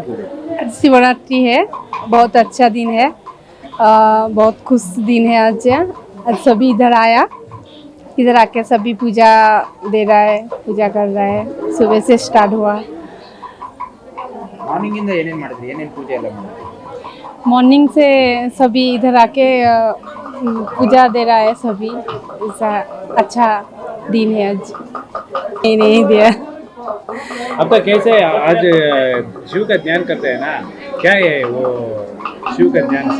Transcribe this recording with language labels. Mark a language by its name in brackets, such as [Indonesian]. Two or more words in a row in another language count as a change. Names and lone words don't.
[Hindi] शिवरात्रि है, बहुत अच्छा दिन है, बहुत खुश दिन है। आज सभी इधर आया, इधर आके सभी पूजा दे रहा है, पूजा कर रहा है। सुबह से स्टार्ट हुआ। [Kannada] मार्निंग इंದ ಏನೇನ್ ಮಾಡಿದ್ರಿ, ಏನೇನ್ ಪೂಜೆ ಎಲ್ಲ ಮಾಡಿದ್ರಿ? [Hindi] मॉर्निंग से सभी इधर आके पूजा दे रहा है सभी। ऐसा अच्छा दिन है आज। नहीं दिया। अब तक कैसे आज शिव का ध्यान करते हैं ना, क्या है वो शिव का ध्यान से?